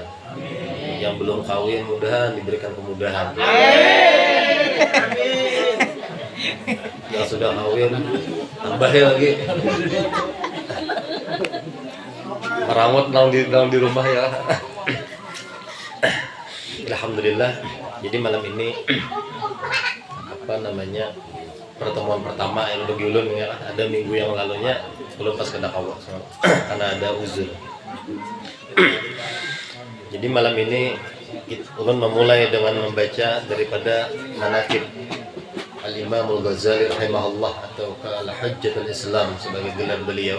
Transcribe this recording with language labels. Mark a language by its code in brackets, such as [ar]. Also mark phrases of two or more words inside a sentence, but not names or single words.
[id] Yang belum kawin mudahan diberikan kemudahan. Yang sudah kawin tambah lagi. Merawat dalam di rumah ya. Alhamdulillah. Jadi malam ini apa namanya, pertemuan pertama yang udah giulun ya, ada minggu yang lalunya belum pas kena kawat karena ada uzur. Jadi malam ini ulun memulai dengan membaca daripada manaqib Al-Imam Al-Ghazali rahimahullah atau Al-Hujjatul Islam sebagai gelar beliau.